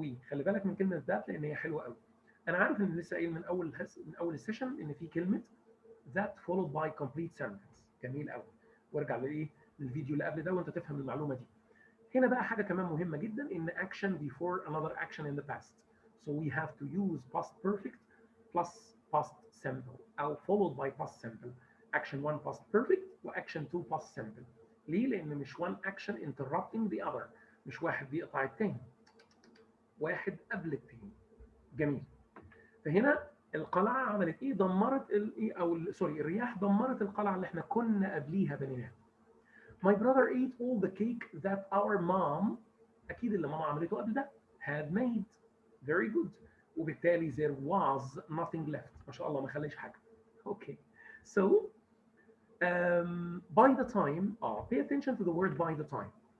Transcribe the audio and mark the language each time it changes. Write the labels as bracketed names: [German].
[Arabic] خلي بالك من كلمة that لأن هي حلوة قوي. أنا عارف إن لسه قايل من أول السيشن إن في كلمة that [English] followed by complete sentence. [Arabic] جميل قوي. وارجع لايه؟ للفيديو اللي قبل ده وانت تفهم المعلومه دي. هنا بقى حاجه كمان مهمه جدا، ان [English] action before another action in the past. So we have to use past perfect plus past simple او followed by past simple. action 1 past perfect واction 2 past simple. [Arabic] ليه؟ لان مش [English] one action interrupting the other. [Arabic] مش واحد بيقطع التاني، واحد قبل التاني. جميل. فهنا القلعه عملت ايه؟ دمرت الايه او سوري الرياح دمرت القلعه اللي احنا كنا قبليها بنيناها. [English] My brother ate all the cake that our mom [Arabic] اكيد اللي ماما عملته قبل ده [English] had made. Very good. وبالتالي there was nothing left. [Arabic] ما شاء الله ما خليش حاجه. Okay. [English] So by the time pay attention to the word by the time.